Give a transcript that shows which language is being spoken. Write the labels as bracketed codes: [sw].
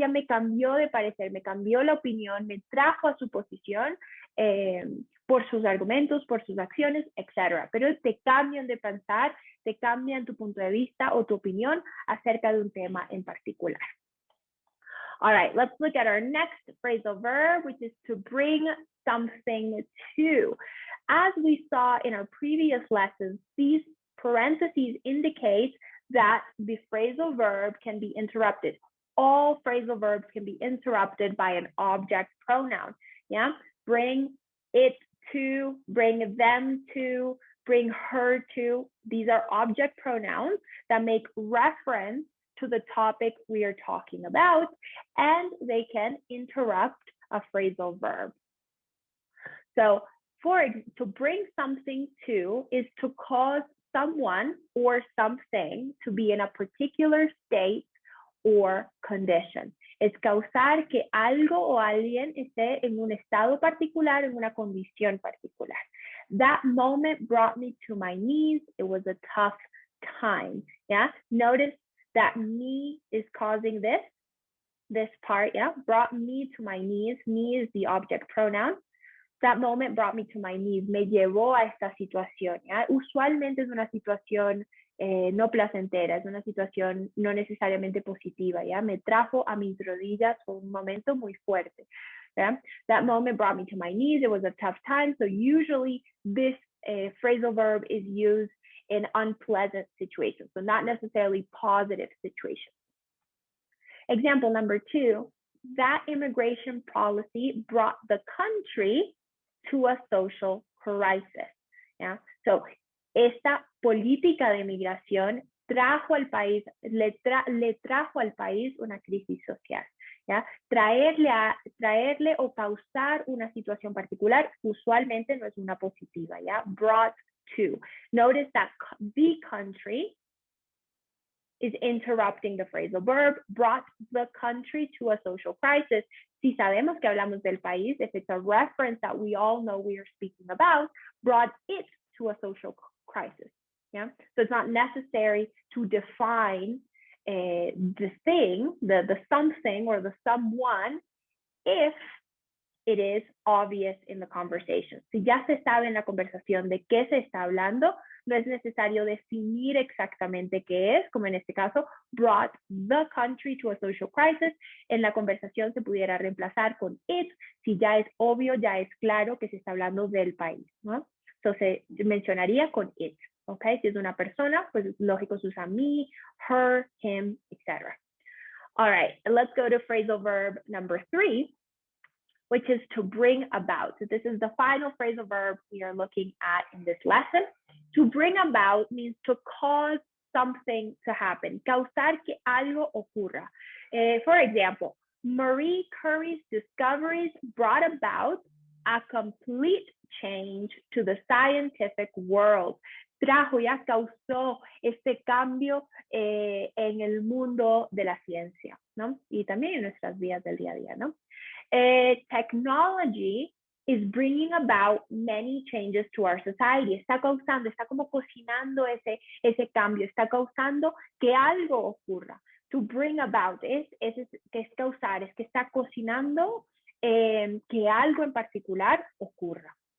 [es] Ella me cambió de parecer, me cambió la opinión, me trajo a su posición por sus argumentos, por sus acciones, etc. Pero te cambian de pensar, te cambian tu punto de vista o tu opinión acerca de un tema en particular. [en] All right, let's look at our next phrasal verb, which is to bring something to. As we saw in our previous lessons, these parentheses indicate that the phrasal verb can be interrupted. All phrasal verbs can be interrupted by an object pronoun. Yeah, bring it to, bring them to, bring her to. These are object pronouns that make reference to the topic we are talking about, and they can interrupt a phrasal verb. So to bring something to is to cause someone or something to be in a particular state or condition. [es] Es causar que algo o alguien esté en un estado particular, en una condición particular. [en] That moment brought me to my knees. It was a tough time. Yeah, notice that me is causing this part. Yeah, brought me to my knees. Me is the object pronoun. That moment brought me to my knees, [es] me llevó a esta situación. ¿Ya? Usualmente es una situación no placentera, es una situación no necesariamente positiva. ¿Ya? Me trajo a mis rodillas, fue un momento muy fuerte. ¿Ya? [en] That moment brought me to my knees. It was a tough time. So usually this phrasal verb is used in unpleasant situations, so not necessarily positive situations. Example number 2, that immigration policy brought the country to a social crisis. Yeah? [es] So, esta política de migración trajo al país, le trajo al país una crisis social. ¿Ya? Traerle o causar una situación particular usualmente no es una positiva. ¿Ya? [en] Brought to. Notice that the country is interrupting the phrasal verb, brought the country to a social crisis. [es] Si sabemos que hablamos del país, [en] if it's a reference that we all know we are speaking about, brought it to a social crisis. Yeah, so it's not necessary to define the thing, the something or the someone if it is obvious in the conversation. [es] Si ya se sabe en la conversación de qué se está hablando, no es necesario definir exactamente qué es, como en este caso, [en] brought the country to a social crisis. [es] En la conversación se pudiera reemplazar con it, si ya es obvio, ya es claro que se está hablando del país, ¿no? Entonces, mencionaría con it, ¿ok? Si es una persona, pues es lógico se usa me, her, him, etc. [en] All right, let's go to phrasal verb number 3, which is to bring about. So this is the final phrasal verb we are looking at in this lesson. To bring about means to cause something to happen, [es] causar que algo ocurra. [en] For example, Marie Curie's discoveries brought about a complete change to the scientific world. [es] Trajo, ya causó este cambio en el mundo de la ciencia, ¿no? Y también en nuestras vidas del día a día, ¿no? [en] Technology is bringing about many changes to our society. [es] Está causando, está como cocinando ese cambio, está causando que algo ocurra. [en] To bring about [es] que es causar, es que está cocinando que algo en particular ocurra.